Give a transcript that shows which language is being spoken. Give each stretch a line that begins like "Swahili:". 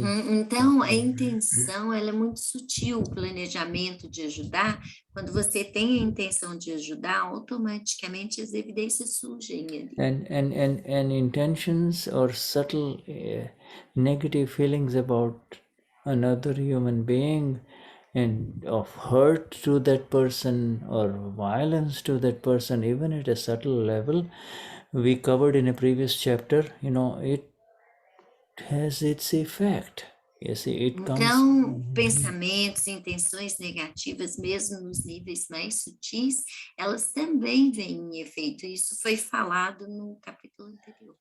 Portuguese: Então, a intenção, ela é muito sutil, o planejamento de ajudar. Quando você tem a intenção de ajudar, automaticamente as evidências surgem ali.
English: And intentions or subtle negative feelings about another human being and of hurt to that person or violence to that person, even at a subtle level, we covered in a previous chapter, it has its effect. You see, it comes.
Portuguese: Então, pensamentos, intenções negativas, mesmo nos níveis mais sutis, elas também vêm em efeito. Isso foi falado no capítulo anterior.